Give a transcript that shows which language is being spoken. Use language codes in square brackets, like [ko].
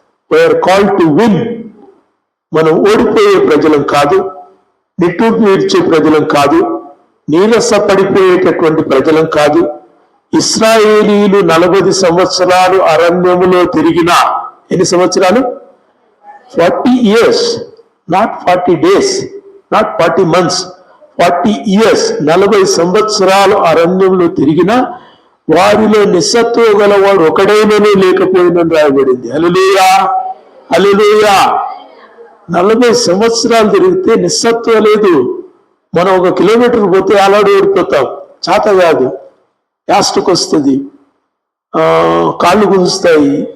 [en] We're called to win. [te] మనం ఓడిపోయే ప్రజలం కాదు, నిట్టూర్పు తీర్చే ప్రజలం కాదు, నీరస పడిపోయేటటువంటి ప్రజలం కాదు. ఇశ్రాయేలీయులు 40 సంవత్సరాలు అరణ్యములో తిరిగిన, ఎన్ని సంవత్సరాలు? [en] 40 years, not 40 days, not 40 months, 40 years. [te] 40 సంవత్సరాలు అరణ్యంలో తిరిగిన వారిలో నిస్సత్వ గలవాడు ఒకడైనను లేకపోయిందని రాయబడింది. హల్లెలూయా, హల్లెలూయా. 40 సంవత్సరాలు తిరిగితే నిస్సత్వ లేదు. మనం 1 కిలోమీటర్ పోతే అలాడు ఓడిపోతాం, చేత కాదు, యాస్టకు వస్తుంది, కాళ్ళు గుంజుస్తాయి.